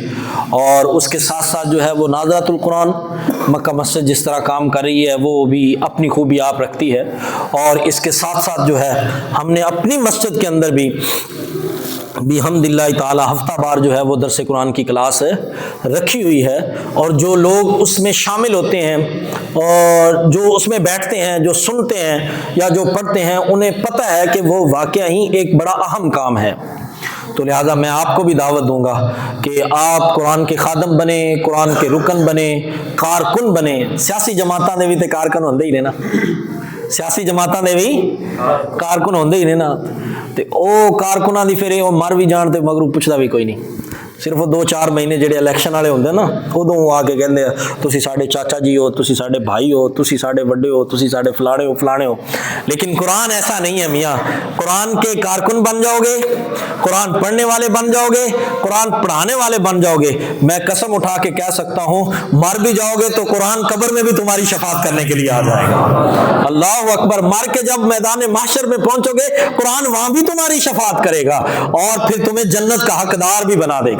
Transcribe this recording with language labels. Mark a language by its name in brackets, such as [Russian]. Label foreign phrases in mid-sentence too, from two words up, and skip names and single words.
[Urdu] اور اس کے ساتھ ساتھ جو ہے وہ ناظرۃ القرآن مکہ مسجد جس طرح کام کر رہی ہے وہ بھی اپنی خوبی آپ رکھتی ہے، اور اس کے ساتھ ساتھ جو ہے ہم نے اپنی مسجد کے اندر بھی [Arabic] بحمد اللہ تعالی [Urdu] ہفتہ بار جو ہے وہ درس قرآن کی کلاس رکھی ہوئی ہے، اور جو لوگ اس میں شامل ہوتے ہیں اور جو اس میں بیٹھتے ہیں، جو سنتے ہیں یا جو پڑھتے ہیں، انہیں پتہ ہے کہ وہ واقعہ ہی ایک بڑا اہم کام ہے۔ تو لہٰذا میں آپ کو بھی دعوت دوں گا کہ آپ قرآن کے خادم بنیں، قرآن کے رکن بنیں، کارکن بنیں۔ [Punjabi] سیاسی جماعتاں دے بھی تے کارکن ہوندے ہی نے نا، سیاسی جماعتاں دے بھی کارکن ہوندے ہی نے نا، تے او کارکناں دی پھر او مر بھی جان تے مگروں پوچھدا بھی کوئی نہیں۔ صرف 2-4 مہینے جڑے الیکشن والے ہوندے نا، ادوں آ کے کہندے تسی ساڈے چاچا جی ہو، تسی ساڈے بھائی ہو، تسی ساڈے وڈے ہو، تسی ساڈے فلانے ہو۔ [Urdu] لیکن قرآن ایسا نہیں ہے میاں، قرآن کے کارکن بن جاؤ گے، قرآن پڑھنے والے بن جاؤ گے، قرآن پڑھانے والے بن جاؤ گے، میں قسم اٹھا کے کہہ سکتا ہوں مر بھی جاؤ گے تو قرآن قبر میں بھی تمہاری شفاعت کرنے کے لیے آ جائے گا۔ [Arabic] اللہ اکبر، [Urdu] مر کے جب میدان محشر میں پہنچو گے قرآن وہاں بھی تمہاری شفاعت کرے گا، اور پھر تمہیں جنت کا حقدار بھی بنا دے گا۔